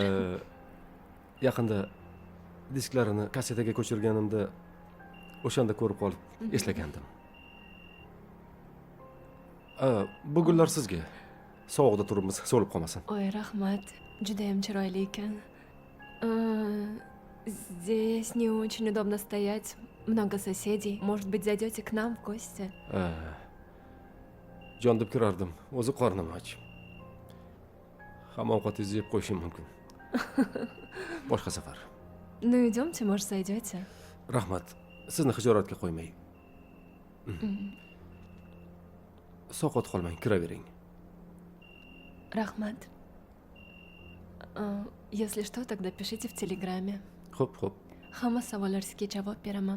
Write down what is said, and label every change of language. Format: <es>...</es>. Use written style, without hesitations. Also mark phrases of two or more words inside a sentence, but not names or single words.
<uz>Yaqinda disklarini kassetaga ko'chirganimda o'shanda ko'rib qolib eslagandim. Bu gullar sizga. Sovuqda turibmiz, so'lib qolmasin. Oy, rahmat. Juda ham chiroyli ekan.</uz> <ru>Здесь не очень удобно стоять. Много соседей. Может быть, зайдете к нам в гости?</ru> <uz>Jon deb kirardim. O'zi qornim och. Hamma ovqatingizni yeb qo'yishim mumkin. Boshqa safar.</uz> <ru>Ну, идемте, может, зайдете.</ru> <uz>Rahmat. Sizni hijoratga qo'ymay. Sovqot qolmang, kiravering. Rahmat.</uz> <ru>Если что, тогда пишите в Телеграме.</ru> <uz>Xo'p, xo'p. Hamma savollaringizga javob beraman.</uz>